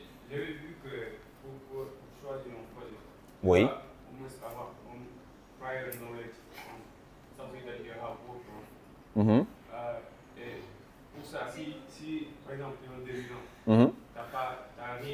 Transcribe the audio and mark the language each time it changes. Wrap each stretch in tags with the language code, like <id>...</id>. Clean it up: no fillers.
<fr>J'avais vu que pour choisir un projet, Oui. on</fr> <en>must</en> <fr>avoir</fr> <en>prior knowledge on something that you have worked on.</en> <fr>Et pour ça, si par exemple tu es un débutant, t'as rien.</fr>